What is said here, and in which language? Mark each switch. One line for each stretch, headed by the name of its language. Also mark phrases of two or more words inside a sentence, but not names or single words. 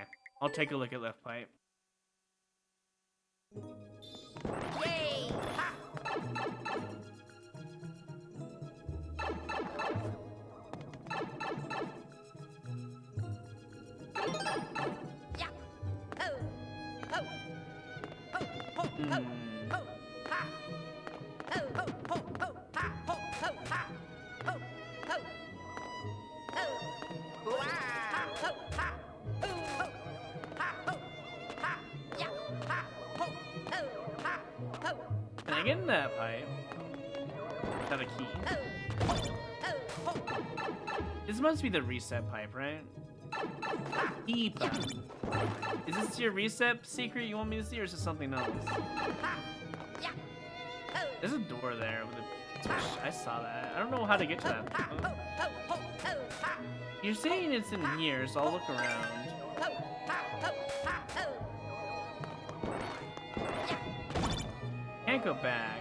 English: I'll take a look at left pipe. Yay. Ha. Yeah. Ho. Ho. Ho. Ho. Ho. Ho. Ha. Ho. Ho. Ho. Ho. Ha. Ho. Ho. Ha. Ho. Ho. Ho. Wow. Ha. Ho. Ha. Ho. Ho. Ha. Ho. Ha. Yeah. Ha. Ho. Ho. Ha. Ho. Can I get in that pipe? Is that a key? Ho. Ho. Ho. This must be the reset pipe, right? Keep. Is this your reset secret you want me to see, or is this something else? Yeah. Ho. There's a door there with a switch. I saw that. I don't know how to get to that. Ha. Ho. Ho. Ho. Ho. Ha. You're saying it's in here, so I'll look around. Ho. Ha. Ho. Ha. Ho. Can't go back.